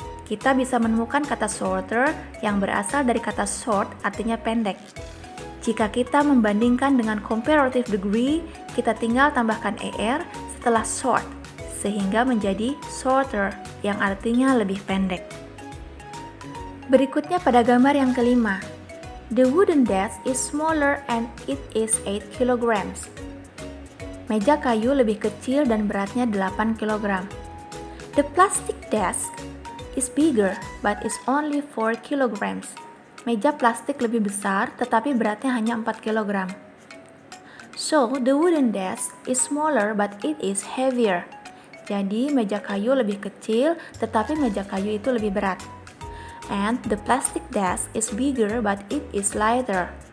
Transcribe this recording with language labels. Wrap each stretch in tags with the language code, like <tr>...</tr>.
<id>Kita bisa menemukan kata shorter yang berasal dari kata short artinya pendek. Jika kita membandingkan dengan comparative degree, kita tinggal tambahkan er setelah short, sehingga menjadi shorter yang artinya lebih pendek. Berikutnya pada gambar yang kelima.</id> <en>The wooden desk is smaller and it is 8 kilograms.</en> <id>Meja kayu lebih kecil dan beratnya 8 kg.</id> <en>The plastic desk is bigger but is only 4 kilograms.</en> <id>Meja plastik lebih besar tetapi beratnya hanya 4 kg.</id> <en>So, the wooden desk is smaller but it is heavier.</en> <id>Jadi, meja kayu lebih kecil tetapi meja kayu itu lebih berat.</id> <en>And the plastic desk is bigger but it is lighter.</en>